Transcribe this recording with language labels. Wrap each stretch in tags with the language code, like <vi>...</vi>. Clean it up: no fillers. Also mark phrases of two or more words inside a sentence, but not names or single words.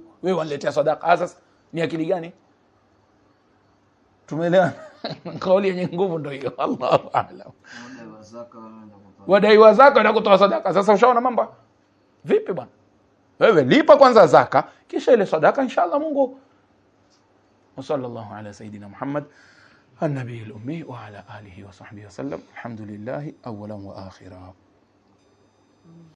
<sw>Wewe waniletea sadaka. Sasa ni akili gani? Tumeelewana? Kauli yenye nguvu ndio hiyo.</sw> <ar>الله أعلم.</ar> <sw>Wadai wa zaka na kutoa sadaka. Sasa ushaona mambo? Vipi bwana? Wewe lipa kwanza zaka, kisha ile sadaka inshallah Mungu.</sw> <ar>وصلى الله على سيدنا محمد النبي الأمي وعلى آله وصحبه وسلم. الحمد لله أولا وآخرا.</ar>